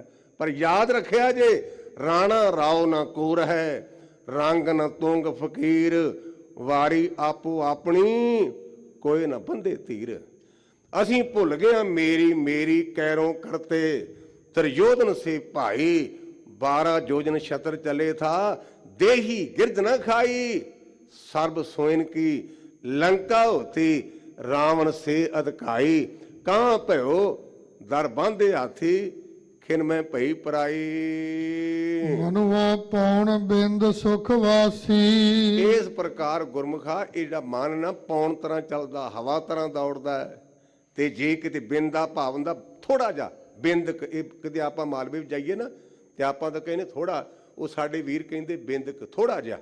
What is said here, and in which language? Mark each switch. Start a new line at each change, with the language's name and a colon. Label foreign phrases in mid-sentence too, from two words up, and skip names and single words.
Punjabi: ਪਰ ਯਾਦ ਰੱਖਿਆ ਜੇ, ਰਾਣਾ ਰਾਓ ਨਾ ਕੋਰ ਹੈ, ਰੰਗ ਨਾ ਤੁੰਗ ਫਕੀਰ, ਵਾਰੀ ਆਪੋ ਆਪਣੀ ਕੋਈ ਨਾ ਬੰਦੇ ਧੀਰ। ਅਸੀਂ ਭੁੱਲ ਗਏ
Hindi: मेरी मेरी कैरों करते, त्रियोधन से भाई, 12 योजन छतर चले था, देही गिरद न खाई, सर्ब सोइन की लंका होती, रावण से अधकाई, कहाँ भयो दर बांधे हाथी खिन मैं भई पराई।
Punjabi: ਮਨੁਆ ਪੌਣ ਬਿੰਦ ਸੁਖ ਵਾਸੀ। ਇਸ ਪ੍ਰਕਾਰ ਗੁਰਮੁਖਾ ਇਹ ਜਿਹੜਾ ਮਨ ਨਾ ਪੌਣ ਤਰ੍ਹਾਂ ਚੱਲਦਾ, ਹਵਾ ਤਰ੍ਹਾਂ ਦੌੜਦਾ ਹੈ। ਤੇ ਜੇ ਕਿਤੇ ਬਿੰਦ ਦਾ ਭਾਵ ਹੁੰਦਾ ਥੋੜਾ ਜਿਹਾ ਬਿੰਦ, ਇਹ ਕਿਤੇ ਆਪਾਂ ਮਾਲਵੇ ਵਿੱਚ ਜਾਈਏ ਨਾ ਤੇ ਆਪਾਂ ਤਾਂ ਕਹਿੰਦੇ ਥੋੜਾ, ਉਹ ਸਾਡੇ ਵੀਰ ਕਹਿੰਦੇ ਬਿੰਦਕ ਥੋੜਾ ਜਿਹਾ।